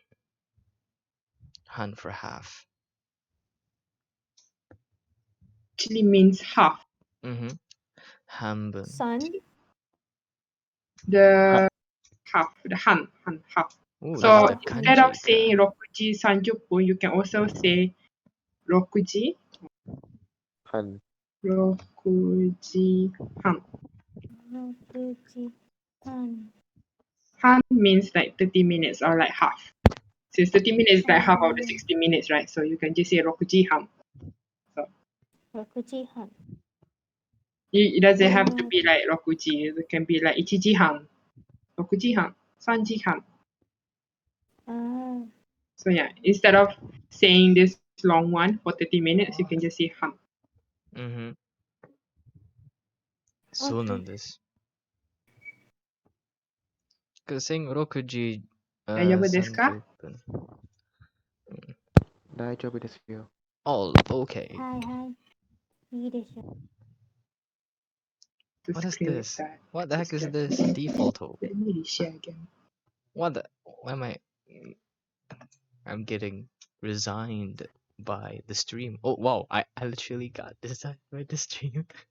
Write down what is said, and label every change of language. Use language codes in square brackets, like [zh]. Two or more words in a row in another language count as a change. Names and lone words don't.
[en] Han for half. Actually means half. Hanbun. Sun. The half, half. Ooh, So that's the instead of kanji saying ka. [ja] 六時三十分, [en] you can also say Rokuji Han. [ja] 六時半. 六時半. [en] Han means like 30 minutes or like half. Since 30 minutes is like half of the 60 minutes, right? So you can just say [ja] 六時半. [en] So [ja] 六時半. [en] it doesn't have to be like Rokuji. It can be like [ja] 一時半、六時半、三時半. [en] So yeah, instead of saying this long one for 30 minutes, you can just say Han. [ja] そうなんです。saying 6時大丈夫ですか? 30分。大丈夫ですよ。 [en] All okay. [ja] はいはい。いいでしょ。 [en] What is Clear this? that. What the heck is this defaulto? Let me reshare again. What the? Why am I? I'm getting resigned by the stream. Oh wow! I literally got designed by the stream.